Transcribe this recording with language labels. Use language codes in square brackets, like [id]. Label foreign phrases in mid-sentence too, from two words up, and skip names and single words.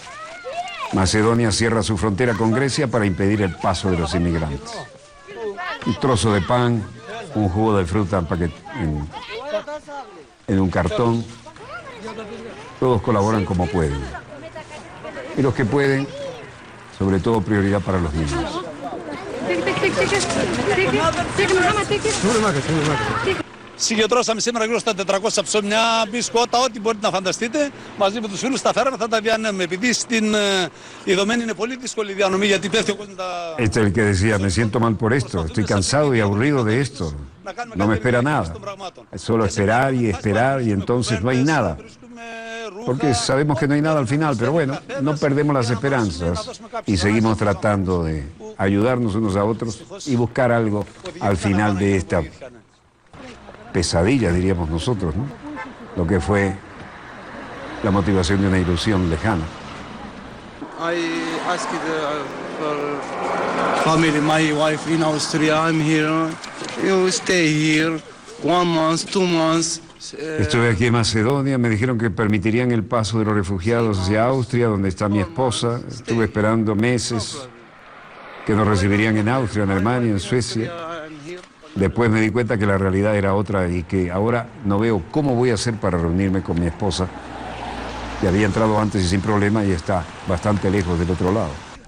[es] Macedonia cierra su frontera con Grecia para impedir el paso de los inmigrantes. Un trozo de pan, un jugo de fruta en un cartón. Todos colaboran como pueden. Y los que pueden, sobre todo prioridad para los niños. [el] Συγκεντρώσαμε σήμερα γύρω στα 400 ψωμιά, μπισκότα, ό,τι μπορείτε να φανταστείτε. Μαζί με τους φίλους τα φέραμε, θα τα διανέμουμε. Επειδή στην Ιδομένη είναι πολύ δύσκολη η διανομή, γιατί πέφτει ο κόσμος τα... [es] Este es el que decía, me siento mal por esto, estoy cansado y aburrido de esto. No me espera nada. Es solo esperar y entonces no hay nada. Porque sabemos que no hay nada al final, pero bueno, no perdemos las esperanzas y seguimos tratando de ayudarnos unos a otros y buscar algo al final de esta pesadilla, diríamos nosotros, ¿no? Lo que fue la motivación de una ilusión lejana. [en] I asked for family, my wife in Austria, I'm here. You stay here 1 month, 2 months. [es] Estuve aquí en Macedonia, me dijeron que permitirían el paso de los refugiados hacia Austria, donde está mi esposa. Estuve esperando meses que nos recibirían en Austria, en Alemania, en Suecia. Después me di cuenta que la realidad era otra y que ahora no veo cómo voy a hacer para reunirme con mi esposa, que había entrado antes y sin problema y está bastante lejos del otro lado.